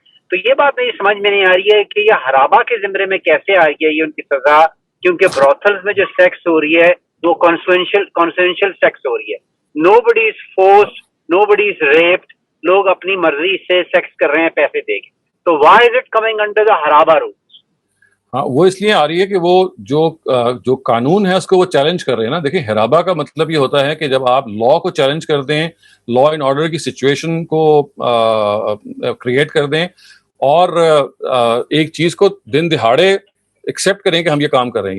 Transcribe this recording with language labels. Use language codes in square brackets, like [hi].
[ur] تو یہ بات نہیں سمجھ میں نہیں آ رہی ہے کہ یہ حرابہ کے زمرے میں کیسے آ گئی ہے ان کی سزا, کیونکہ بروتھلز میں جو سیکس ہو رہی ہے وہ کانسنشل سیکس ہو رہی ہے. [en] nobody is forced, nobody is raped, [ur] لوگ اپنی مرضی سے سیکس کر رہے ہیں پیسے دے کے. [en] تو why is it coming under the حرابہ rule? [ur] ہاں وہ اس لیے آ رہی ہے کہ وہ جو قانون ہے اس کو وہ چیلنج کر رہے ہیں نا. دیکھیں حرابہ کا مطلب یہ ہوتا ہے کہ جب آپ لا کو چیلنج کر دیں, لا اینڈ آرڈر کی سچویشن کو کریٹ کر دیں اور ایک چیز کو دن دہاڑے ایکسیپٹ کریں کہ ہم یہ کام کر رہے ہیں.